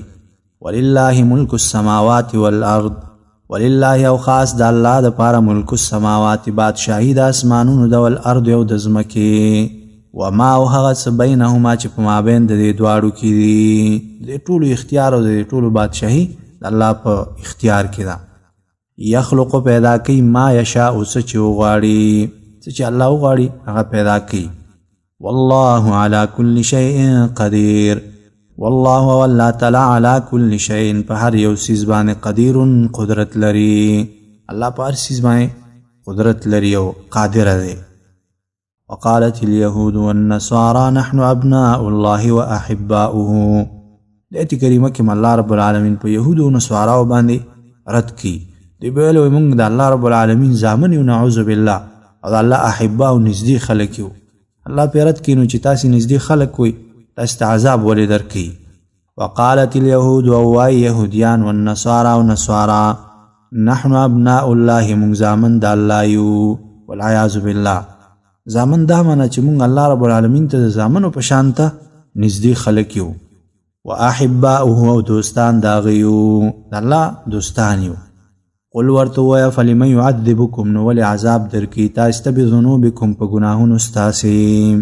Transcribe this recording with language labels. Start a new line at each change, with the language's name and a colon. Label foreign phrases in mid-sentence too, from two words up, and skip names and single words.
Arabic: ولله ملک السماوات والارض، ولله
Pashto: او خاص د الله د پاره
Arabic: ملک السماوات
Pashto: بادشاهي د اسمانونو د والارض او د ځمکې وما او هغه څه بینهما چې په مابین د دې دواړو کې دي. د ټولو اختیار او د ټولو بادشاهي د الله په اختیار کې ده. یخلق پیدا کوي ما یشاء، څه چې وغواړي، څه چې الله وغواړي هغه پیدا کوي.
Arabic: والله على كل شيء قدير، والله والله تعالی على كل شيء
Pashto: په هر یو څیز باندې
Arabic: قدیر
Pashto: قدرت لري. الله په هر څیز باندې قدرت لري او قادر دی.
Arabic: وقالت اليهود والنصارى نحن ابناء الله واحباؤه.
Pashto: دې کریمه کې
Arabic: الله رب العالمین
Pashto: په يهود او نصارا باندې رد کی. دی ویلو موږ د
Arabic: الله رب العالمین
Pashto: زامن یو،
Arabic: نعوذ بالله،
Pashto: او الله احباء او نزدې خلک یو. الله پیرت کینو چې تاسو نزدې خلک وي تاسو عذاب ولې درکې.
Arabic: وقالت اليهود
Pashto: او يهوديان
Arabic: والنصارى ونصارى نحن ابناء الله،
Pashto: موږ زامن د الله یو.
Arabic: والعیاذ بالله،
Pashto: زامن دا معنی چې موږ
Arabic: الله رب العالمین
Pashto: ته زامنو په شان ته نزدې خلک یو. واحباؤه او دوستان دا غيو، الله دوستان یو. قل ورته وایه
Arabic: فلم يعذبكم،
Pashto: نو ولې عذاب درکې تاسو ته بذنوبکم په ګناهونو ستاسې.